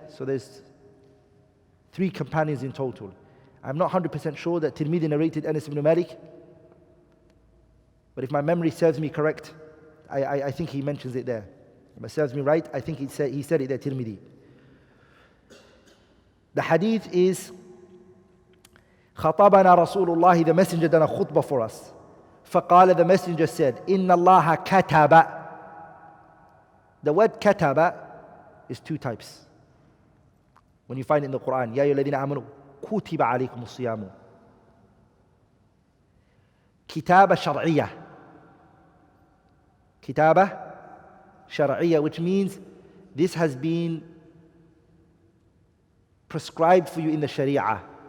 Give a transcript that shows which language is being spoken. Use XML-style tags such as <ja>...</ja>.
<en>So there's three companions in total. I'm not 100% sure that Tirmidhi narrated Anas ibn Malik, but if my memory serves me correct, I think he mentions it there. If it serves me right, I think he said it there, Tirmidhi. The hadith is</en> <ar>خطبنا رسول الله,</ar> <en>the messenger done a khutbah for us.</en> <ar>فقال,</ar> <en>the messenger said,</en> <ar>إن الله كتب.</ar> <en>The word كتب is two types. When you find it in the Quran,</en> <ar>يا أيها الذين آمنوا كتب عليكم الصيام. كتابة شرعية. كتابة شرعية,</ar> <en>which means this has been prescribed for you in the Sharia.</en>